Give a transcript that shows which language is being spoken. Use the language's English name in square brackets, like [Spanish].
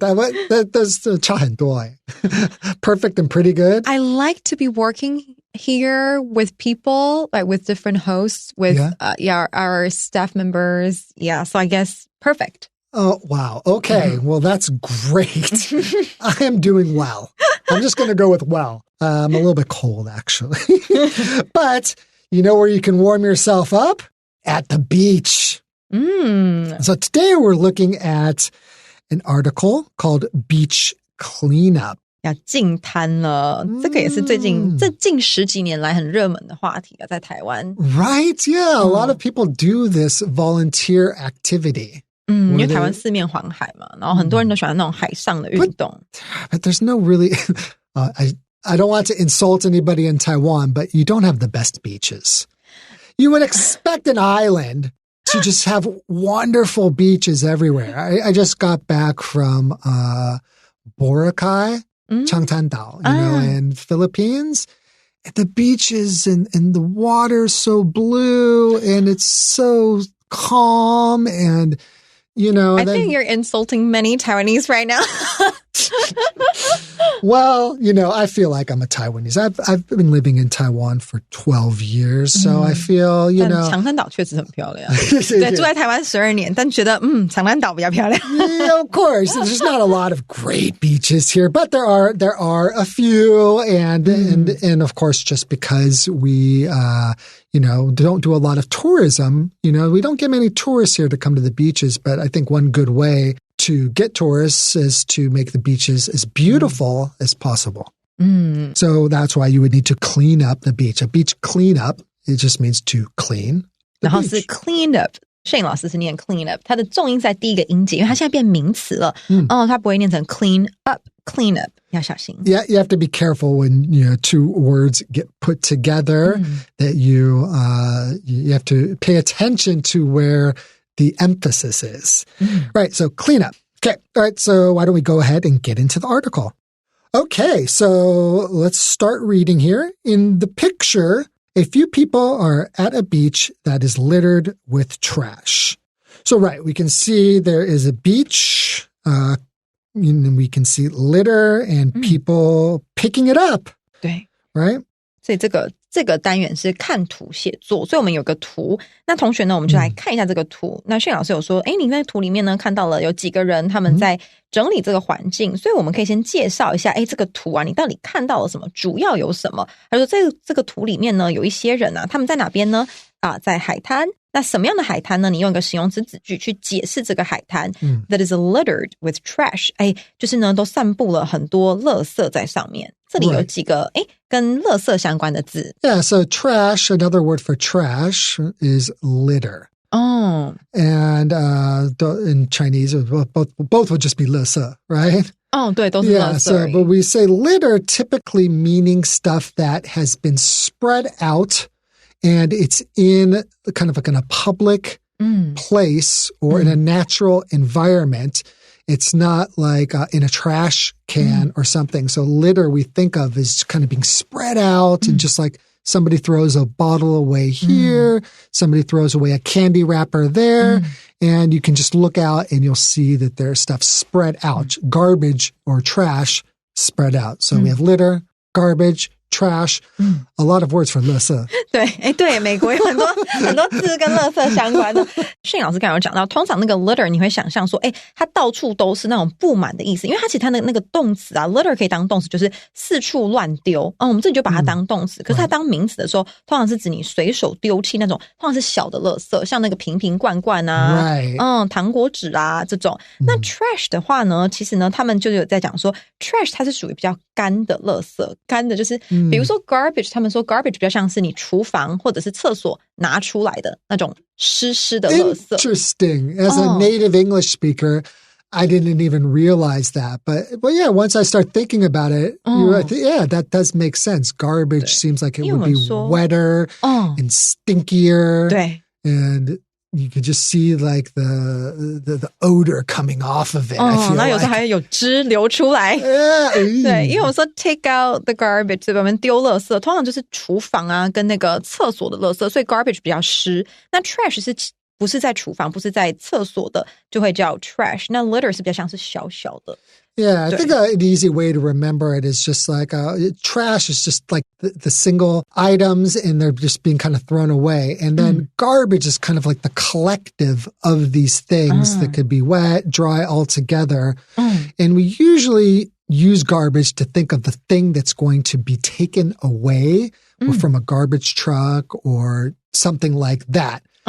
[English] There's [Chinese] 差很多欸. [English] Perfect and pretty good. I like to be working here with people, like with different hosts, with our staff members. Yeah, so I guess perfect. Oh, wow. Okay. Well, that's great. I am doing well. I'm just going to go with well. I'm a little bit cold, actually. But you know where you can warm yourself up? At the beach. So today we're looking at an article called Beach Cleanup. [Chinese] 要净滩了，这个也是最近这近10几年来很热门的话题在台湾。 [English] Right? Yeah, a lot of people do this volunteer activity. [Chinese] 因为台湾四面环海嘛，然后很多人都喜欢那种海上的运动。 [English] But there's no really... I don't want to insult anybody in Taiwan, but you don't have the best beaches. You would expect an island to just have wonderful beaches everywhere. I just got back from Boracay, Changtan-dao, in Philippines. The beaches and the water's so blue and it's so calm and, I think you're insulting many Taiwanese right now. Well, I feel like I'm a Taiwanese. I've been living in Taiwan for 12 years, so I feel, [Chinese] 但长滩岛确实很漂亮。对，住在台湾12年，但觉得长滩岛比较漂亮。 [English] Yeah, of course. There's not a lot of great beaches here, but there are a few, and of course, just because we don't do a lot of tourism, we don't get many tourists here to come to the beaches, but I think one good way to get tourists is to make the beaches as beautiful as possible. So that's why you would need to clean up the beach. A beach cleanup, it just means to clean the beach. [Chinese] 然后是 clean up. Shane 老师是念 clean up， 它的重音在第一个音节，因为它现在变名词了。它不会念成 clean up。Clean up, 要小心. [English] Yeah, you have to be careful when two words get put together. That you have to pay attention to where the emphasis is. Right, so clean up. Okay, all right, so why don't we go ahead and get into the article? Okay, so let's start reading here. In the picture, a few people are at a beach that is littered with trash. So, right, we can see there is a beach, and we can see litter and people picking it up. [Chinese] 对 [English] Right? [Chinese] 所以这个单元是看图写作，所以我们有个图。那同学呢，我们就来看一下这个图。那Shane老师有说，你在图里面呢看到了有几个人他们在整理这个环境，所以我们可以先介绍一下，这个图啊，你到底看到了什么？主要有什么？他说这个图里面呢，有一些人啊，他们在哪边呢？在海滩。那什么样的海滩呢？你用一个形容词子句去解释这个海滩。 [English] That is littered with trash. [Chinese] 就是呢都散布了很多垃圾在上面。这里有几个跟垃圾相关的字。 [English] Yeah, so trash, another word for trash is litter. Oh. And in Chinese, both would just be 垃圾, right? [Chinese] 对，都是垃圾。 [English] Yeah, so but we say litter typically meaning stuff that has been spread out and it's in kind of like in a public place or in a natural environment. It's not like in a trash can or something. So litter we think of as kind of being spread out and just like somebody throws a bottle away here, somebody throws away a candy wrapper there, and you can just look out and you'll see that there's stuff spread out, garbage or trash spread out. So we have litter, garbage, trash, a lot of words for 垃圾。 [Chinese] 对，美国有很多字跟垃圾相关的。 Shane 老师刚才有讲到，通常那个 litter 你会想象说，它到处都是那种布满的意思，因为它其实它的那个动词啊 ，litter 可以当动词，就是四处乱丢。我们这里就把它当动词，可是它当名词的时候，通常是指你随手丢弃那种，通常是小的垃圾，像那个瓶瓶罐罐啊，糖果纸啊这种。那 trash 的话呢，其实呢，他们就有在讲说 ，trash 它是属于比较干的垃圾，干的就是。比如说 garbage， 他们说 garbage 比较像是你厨房或者是厕所拿出来的那种湿湿的垃圾。 [English] Interesting. As a native English speaker, I didn't even realize that. But yeah, once I start thinking about it, yeah, that does make sense. Garbage seems like it would be wetter and stinkier. [Chinese] 对。 [English] And you could just see like the odor coming off of it. I feel [Chinese] 然后有时候还有汁流出来。对，因为我们说 [English] take out the garbage， [Chinese] 对吧？我们丢垃圾，通常就是厨房啊跟那个厕所的垃圾，所以 garbage 比较湿。那 trash 是不是在厨房，不是在厕所的，就会叫 trash。那 litter 是比较像是小小的。 [English] Yeah, I think an easy way to remember it is just like trash is just like the single items and they're just being kind of thrown away. And then garbage is kind of like the collective of these things that could be wet, dry all together. And we usually use garbage to think of the thing that's going to be taken away or from a garbage truck or something like that.